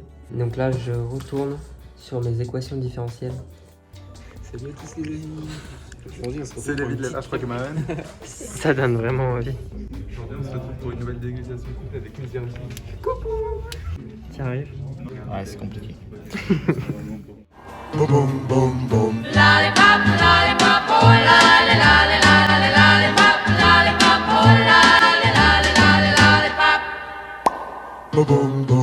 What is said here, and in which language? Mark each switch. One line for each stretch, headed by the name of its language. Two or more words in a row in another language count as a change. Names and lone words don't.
French: Donc là je retourne sur mes équations différentielles. Salut à tous les amis. C'est David de la HPAC Maman. Ça donne vraiment envie. Aujourd'hui on se retrouve pour une nouvelle dégustation complète avec une service. Coucou. Tu arrives? Ouais, c'est compliqué.
English: Lollipop, lollipop, oh lolly, lolly, lolly, lollipop, lollipop, oh lolly, lolly, lolly, lollipop.